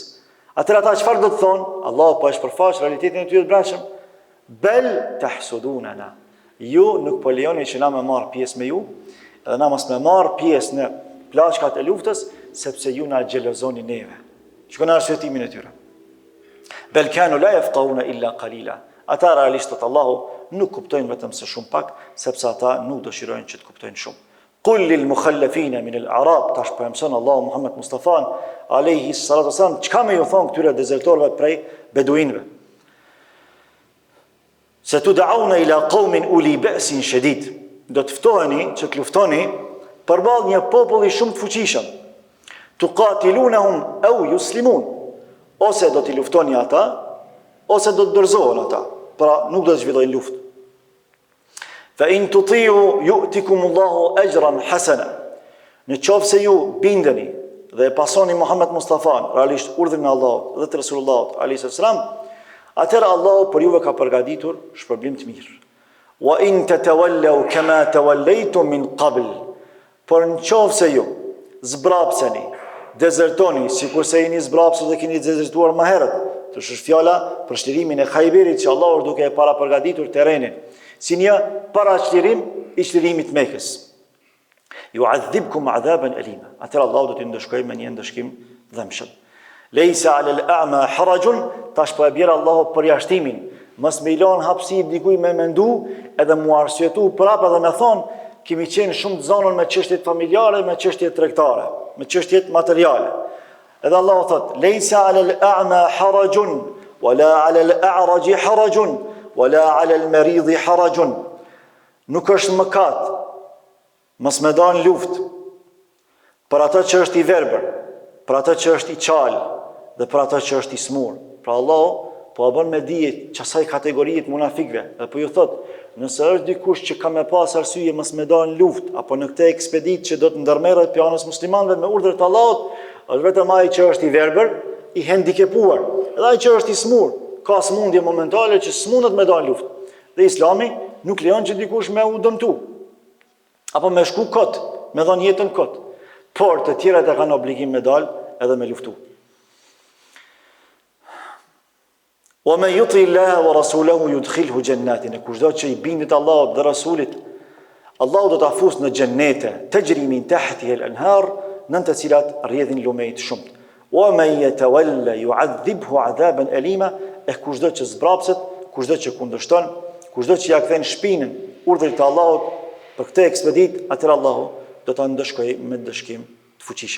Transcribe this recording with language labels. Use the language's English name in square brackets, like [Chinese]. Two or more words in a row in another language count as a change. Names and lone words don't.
[Albanian] Atëra ata çfarë do të thonë? Allahu po e shpërfaq realitetin e tyre të brendshëm. [Arabic] بل تحسدوننا. [Albanian] Ju nuk po lejoni që na më marr pjesë me ju, edhe na mos më marr pjesë në plaçkat e luftës, sepse ju na xhelozoni neve. Shikoni arsyetimin e tyre. [Arabic] بل كانوا لا يفقهون إلا قليلا. [Albanian] Ata realisht Allahu nuk kuptojnë vetëm se shumë pak, sepse ata nuk dëshirojnë që të kuptojnë shumë. [Arabic] قل للمخلفين من الأعراب, [Albanian] tash po mëson Allahu Muhammed Mustafa [Arabic] عليه الصلاة والسلام, [Albanian] çka më ju thon këtyre dezertorëve prej beduinëve. [Arabic] ستدعون إلى قوم أولي بأس شديد. [Albanian] Do të ftoheni që të luftoni përballë një populli shumë të fuqishëm. [Arabic] تقاتلونهم أو يسلمون. [Albanian] Ose do t'i luftoni ata, ose do të dorëzohen ata. Pra nuk do të zhvillojnë luftë. [Arabic] فإن تطيعوا يؤتكم الله أجرا حسنا. [Albanian] Në qoftë se ju bindeni dhe e pasoni Muhammed Mustafa, realisht urdhrin e Allahut dhe të Resulullahut [Arabic] عليه السلام, [Albanian] atëherë Allahu për juve ka përgatitur shpërblim të mirë. [Arabic] وإن تتولوا كما توليتم من قبل. [Albanian] Por në qoftë se ju zbrapseni, dezertoni, sikurse jeni zbrapsur dhe keni dezertuar më herët, të është fjala për shlirimin e Khajberit që Allahu duke e para përgatitur terrenin, si një paraqlirim i çlirimit Mekës. [Arabic] يعذبكم عذابا أليما. [Albanian] Atëherë Allahu do t'ju ndëshkojë me një ndëshkim dhëmshëm. [Arabic] ليس على الأعمى حرج, [Albanian] tash po e bjerë Allahu përjashtimin. Mos me ilon hapësirë dikuj me mendu edhe mu arsyetu prapë edhe me thonë kemi qenë shumë të zonën me çështjet familjare, me çështjet tregtare, me çështjet materiale. Edhe Allahu thot: [Arabic] "ليس على الأعمى حرج ولا على الأعرج حرج ولا على المريض حرج." [Albanian] Nuk është mëkat mos me dalë luftë për atë që është i verbër, për atë që është i qalë dhe për atë që është i smur. Pra Allahu po e bën me dije çasaj kategorie të munafikëve. Dhe po ju thot, nëse është dikush që ka me pas arsye mos me dalë në luftë apo në këtë ekspeditë që do të ndërmerret pjanës muslimanëve me urdhër të Allahut, është vetëm ai që është i verbër, i hendikepuar, edhe ai që është i smur, ka smundje momentale që s'mundet me dalë në luftë. Dhe Islami nuk lejon që dikush me u dëmtu apo me shku kot, me dhënë jetën kot. Por të tjerat e kanë obligim me dalë edhe me luftu. [Arabic] ومن يطع الله ورسوله يدخله جنات. [Albanian] Kushdo që i bindet Allahut dhe Rasulit, Allahu do ta fusë në xhennete, [Arabic] تجري من تحتها الأنهار, [Albanian] në të cilat rrjedhin lume të shumt. [Arabic] ومن يتول يعذبه عذابا أليما. [Albanian] Kushdo që zbrapset, kushdo që kundërshton, kushdo që ja kthen shpinën urdhrit të Allahut për këtë ekspedit, atëherë Allahu do ta ndëshkojë me dëshkim të fuqishëm.